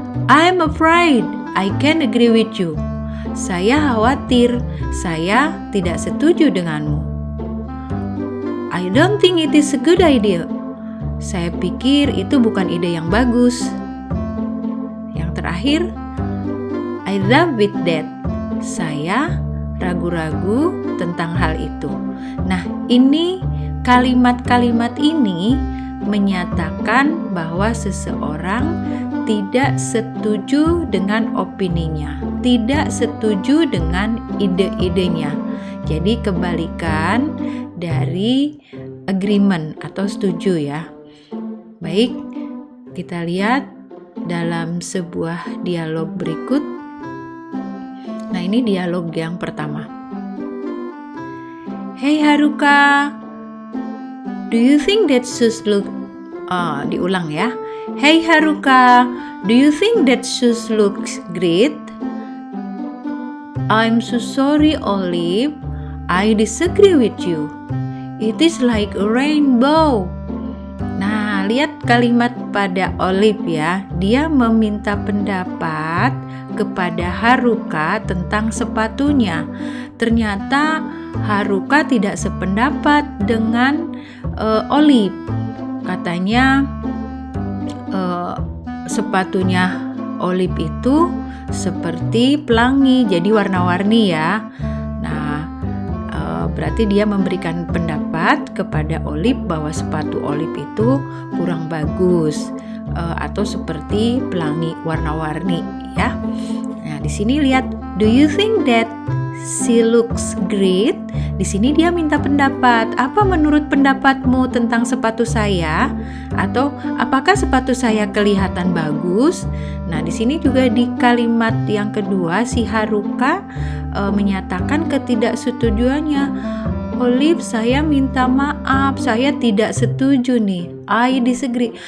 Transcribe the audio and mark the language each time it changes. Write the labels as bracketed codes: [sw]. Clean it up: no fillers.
[en] I'm afraid I can't agree with you. [id] Saya khawatir. Saya tidak setuju denganmu. [en] I don't think it is a good idea. [id] Saya pikir itu bukan ide yang bagus. Yang terakhir, [en] I love with that. [id] Saya ragu-ragu tentang hal itu. Nah, ini kalimat-kalimat ini menyatakan bahwa seseorang tidak setuju dengan opininya, tidak setuju dengan ide-idenya. Jadi kebalikan dari agreement atau setuju ya. Baik, kita lihat dalam sebuah dialog berikut. Nah, ini dialog yang pertama. [en] Hey Haruka, do you think that shoes look... [id] diulang ya. [en] Hey Haruka, do you think that shoes looks great? I'm so sorry, Olive. I disagree with you. It is like a rainbow. [id] Nah, lihat kalimat pada Olive ya. Dia meminta pendapat kepada Haruka tentang sepatunya. Ternyata Haruka tidak sependapat dengan Olive. Katanya sepatunya Olive itu seperti pelangi, jadi warna-warni ya. Nah, berarti dia memberikan pendapat kepada Olive bahwa sepatu Olive itu kurang bagus atau seperti pelangi warna-warni ya. Nah, di sini lihat, [en] do you think that she looks great? [id] Di sini dia minta pendapat. Apa menurut pendapatmu tentang sepatu saya? Atau apakah sepatu saya kelihatan bagus? Nah, di sini juga di kalimat yang kedua si Haruka menyatakan ketidaksetujuannya. Olive, saya minta maaf, saya tidak setuju nih. [en] I disagree.